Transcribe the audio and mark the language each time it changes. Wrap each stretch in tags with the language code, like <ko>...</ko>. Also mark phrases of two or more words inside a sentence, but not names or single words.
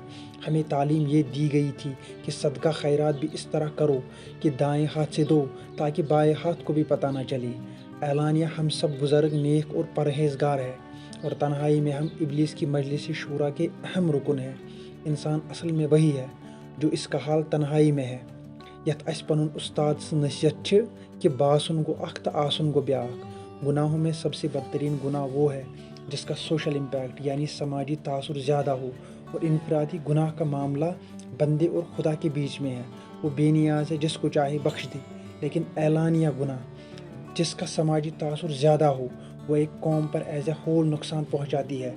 <ur>ہمیں تعلیم یہ دی گئی تھی کہ صدقہ خیرات بھی اس طرح کرو کہ دائیں ہاتھ سے دو تاکہ بائیں ہاتھ کو بھی پتہ نہ چلے۔ اعلانیہ ہم سب بزرگ نیک اور پرہیزگار ہیں، اور تنہائی میں ہم ابلیس کی مجلس شورا کے اہم رکن ہیں۔ انسان اصل میں وہی ہے جو اس کا حال تنہائی میں ہے۔</ur> <ks>یتھ اس پنن استاد سن نصیحت چھ کہ باسن گو اخ تہ آسن گو بیاکھ۔</ks> <ur>گناہوں میں سب سے بدترین گناہ وہ ہے جس کا</ur> <en>social impact</en> <ur>یعنی سماجی تاثر زیادہ ہو، اور انفرادی گناہ کا معاملہ بندے اور خدا کے بیچ میں ہے۔ وہ بے نیاز ہے، جس کو چاہے بخش دے۔ لیکن اعلانیہ گناہ جس کا سماجی تاثر زیادہ ہو، وہ ایک قوم پر</ur> <en>as a whole</en> <ur>نقصان پہنچاتی ہے۔</ur>